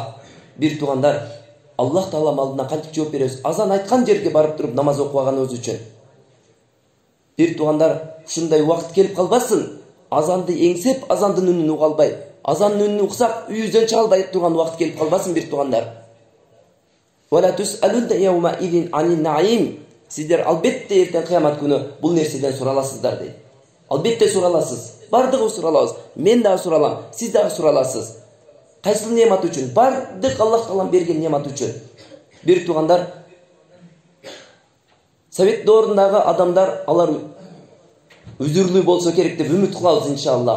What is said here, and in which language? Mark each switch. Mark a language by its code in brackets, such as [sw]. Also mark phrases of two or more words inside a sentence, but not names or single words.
[ky] Бир туугандар, Аллах Таалам алдына кантип жооп беребиз? Азан айткан жерге барып туруп намаз окуганыбыз үчүн. Бир туугандар, ушундай убакыт келип калбасын. Азанды эңсеп, азандын үнүн уга албай, азандын үнүн уксак, үйүздөн чыга албай турган убакыт келип калбасын бир туугандар. [ar] ولا تسألن يومئذ عن النعيم. [ky] Сиздер албетте эртең кыямат күнү бул нерседен сураласыздар дейт. Албетте сураласыз. Бардыгы суралабыз. Мен дагы суралам, сиз дагы сураласыз. Кайсыл немат үчүн? Бардык Аллах Таалам берген немат үчүн. Бир туугандар, Совет доорундагы адамдар, алар үзүрлүү болсо керек деп үмүт кылабыз иншаллах.